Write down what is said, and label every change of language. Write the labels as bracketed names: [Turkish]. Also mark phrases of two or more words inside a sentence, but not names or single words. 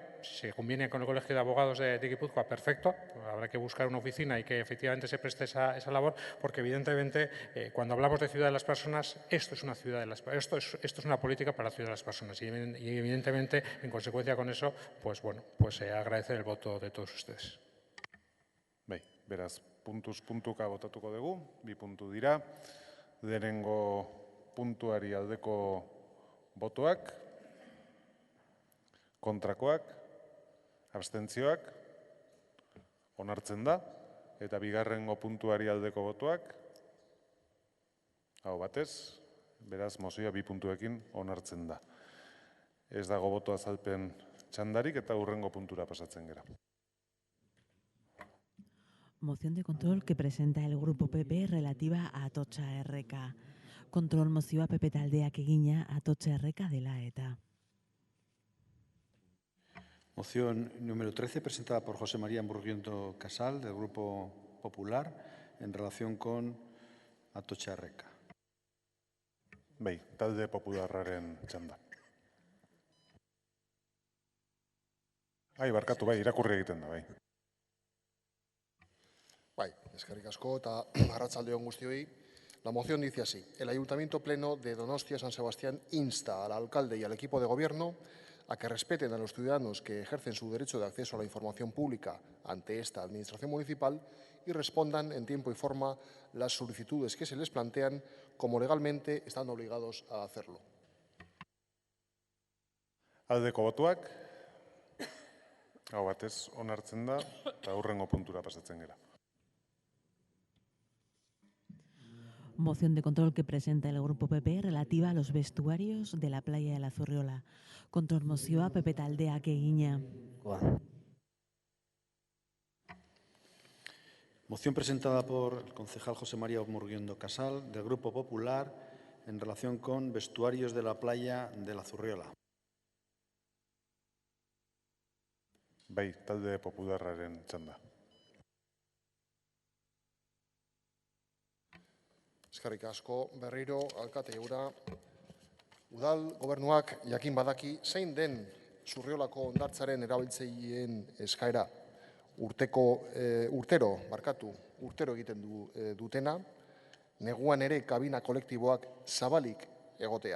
[Spanish] Si se conviene con el Colegio de Abogados de Guipúzcoa, perfecto. Habrá que buscar una oficina y que efectivamente se preste esa labor, porque evidentemente cuando hablamos de ciudad de las personas, esto es una ciudad de las personas, esto es una política para la ciudad de las personas, y evidentemente en consecuencia con eso, pues bueno, agradecer el voto de todos ustedes. [Basque] Beraz, puntuz puntuka botatuko dugu, 2 puntu dira. Lehenengo puntuari aldeko botoak, kontrakoak, abstentzioak, onartzen da. Eta bigarrengo puntuari aldeko botoak. Aho batez, beraz, mozioa 2 puntuekin onartzen da. Ez dago boto azalpen txandarik eta hurrengo puntura pasatzen gera. [Spanish] Moción de control que presenta el Grupo PP relativa a Atotxa Erreka. [Basque] Kontrol mozioa PP taldeak egina Atotxa Erreka dela eta. [Spanish] Moción número 13, presentada por José María Murguiondo Casal, del Grupo Popular, en relación con Atotxa Erreka. [Basque] Bai, talde popularraren txanda. Barkatu, irakurri egiten da, bai. Bai, eskerrik asko eta arratsalde on guztioi. [Spanish] La moción dice así: el Ayuntamiento Pleno de Donostia San Sebastián insta al alcalde y al equipo de gobierno a que respeten a los ciudadanos que ejercen su derecho de acceso a la información pública ante esta administración municipal y respondan en tiempo y forma las solicitudes que se les plantean, como legalmente están obligados a hacerlo. [Basque] Aldeko botuak, hau batez onartzen da, eta hurrengo puntura pasatzen gera. [Spanish] Moción de control que presenta el Grupo PP relativa a los vestuarios de la playa de la Zurriola. [Basque] Kontrol mozioa PP taldeak egina. [Spanish] Moción presentada por el concejal José María Murguiondo Casal, del Grupo Popular, en relación con vestuarios de la playa de la Zurriola. [Basque] Bai, talde popularraren txanda. Eskerrik asko berriro, alkate jauna. Udal gobernuak jakin badaki zein den Zurriolako hondartzaren erabiltzaileen eskaera urtero egiten dutena, neguan ere kabina kolektiboak zabalik egotea.